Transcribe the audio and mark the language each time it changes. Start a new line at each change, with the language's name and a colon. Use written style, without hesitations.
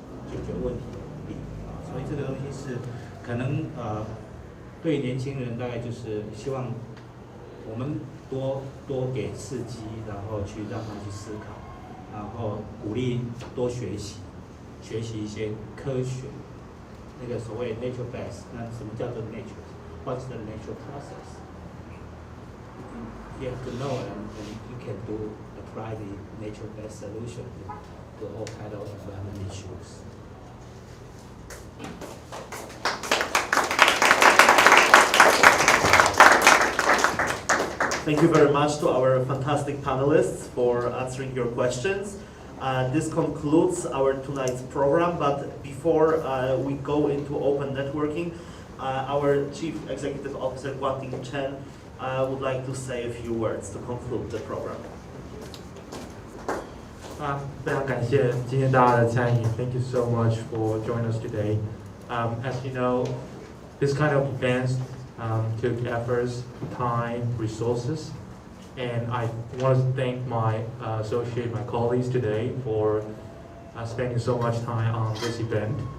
Chinese: 解决问题的能力啊，所以这个东西是可能对年轻人大概就是希望我们多给刺激，然后去让他去思考，然后鼓励多学习一些科学，那个所谓 nature based， 那什么叫做 nature？ What's the natural process？
English: You have to know and you can apply the nature based solution to all kind of environment issues. Thank you very much to our fantastic panelists for answering your questions. This concludes our tonight's program, but before we go into open networking, our Chief Executive Officer Guangting Chen would like to say a few words to conclude the program.
Chinese: 非常感谢今天大家的参与。
English: Thank you so much for joining us today. As you know, this kind of events took efforts, time, resources, and I want to thank my my colleagues today for spending so much time on this event.